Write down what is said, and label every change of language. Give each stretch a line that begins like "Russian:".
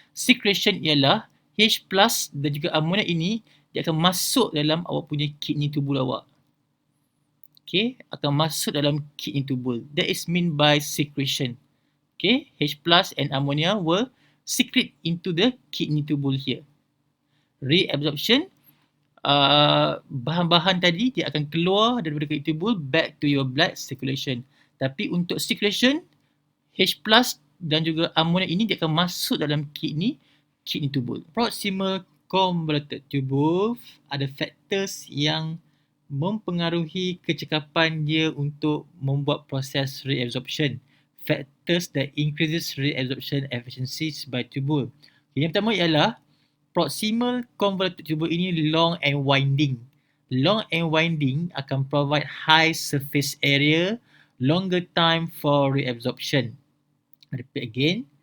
Malay: Secretion ialah H+ dan juga ammonia ini dia akan masuk dalam awak punya kidney tubule awak. Okay, akan masuk dalam kidney tubule.
English: That is mean by secretion. Okay, H+ and ammonia will secrete into the kidney tubule here.
Malay: Reabsorption, bahan-bahan tadi dia akan keluar daripada kidney tubule
English: back to your blood circulation.
Malay: Tapi untuk secretion, H+ dan juga ammonia ini dia akan masuk dalam kidney tubule. Proximal convoluted tubule ada factors yang mempengaruhi kecekapan dia untuk membuat proses reabsorption.
English: Factors that increases reabsorption efficiencies by tubule.
Malay: Yang pertama ialah proximal convoluted tubule ini
English: long and winding. Long and winding akan provide high surface area, longer time for reabsorption. I repeat again.